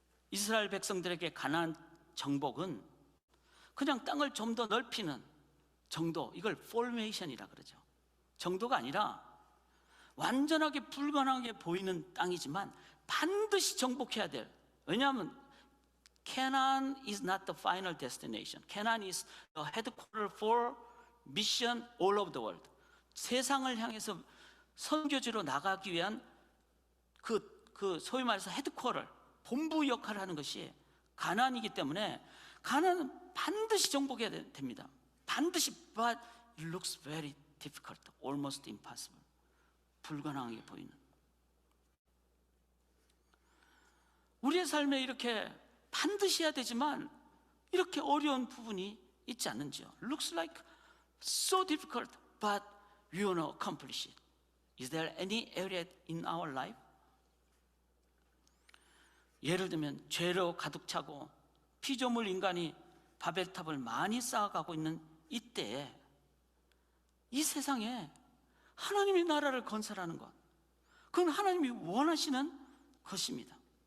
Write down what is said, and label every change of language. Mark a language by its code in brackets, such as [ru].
[ko] 이스라엘 백성들에게 가나안 정복은 그냥 땅을 좀 더 넓히는 정도, 이걸 포메이션이라 그러죠. 정도가 아니라 완전하게 불가능하게 보이는 땅이지만 반드시 정복해야 될, 왜냐하면 [en] Canaan is not the final destination. Canaan is the headquarter for mission all over the world. [ko] 세상을 향해서 선교지로 나가기 위한 그 소위 말해서 헤드쿼터, 본부 역할을 하는 것이 가나안이기 때문에 가나안은 반드시 정복해야 됩니다. 반드시. [en] But it looks very difficult, almost impossible. [ko] 불가능하게 보이는. 우리의 삶에 이렇게 반드시 해야 되지만 이렇게 어려운 부분이 있지 않는지요? [en] Looks like so difficult, but we want to accomplish it. Is there any area in our life? [ko] 예를 들면 죄로 가득 차고 피조물 인간이 바벨탑을 많이 쌓아가고 있는 이때에 이 세상에 하나님의 나라를 건설하는 것, 그건 하나님이 원하시는 것입니다.